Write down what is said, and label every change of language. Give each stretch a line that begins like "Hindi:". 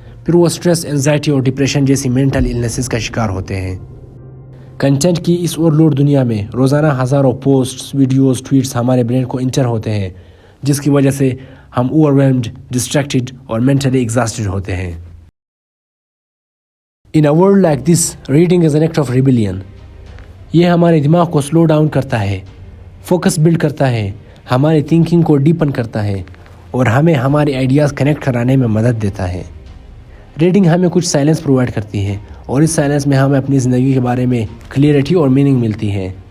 Urdu: پھر وہ stress, anxiety اور ڈپریشن جیسی مینٹل النیسز کا شکار ہوتے ہیں. کنٹینٹ کی اس اوور لوڈ دنیا میں روزانہ ہزاروں پوسٹس, ویڈیوز, ٹویٹس ہمارے برین کو انٹر ہوتے ہیں, جس کی وجہ سے ہم اوور-ویلمڈ, ڈسٹریکٹڈ اور مینٹلی ایگزاسٹڈ ہوتے ہیں.
English: In a world like this, reading is an act of rebellion.
Urdu: یہ ہمارے دماغ کو سلو ڈاؤن کرتا ہے, فوکس بلڈ کرتا ہے, ہماری تھنکنگ کو ڈیپن کرتا ہے اور ہمیں ہمارے آئیڈیاز کنیکٹ کرانے میں مدد دیتا ہے. ریڈنگ ہمیں کچھ سائلنس پرووائڈ کرتی ہے اور اس سائلنس میں ہمیں اپنی زندگی کے بارے میں کلیئرٹی اور میننگ ملتی ہے.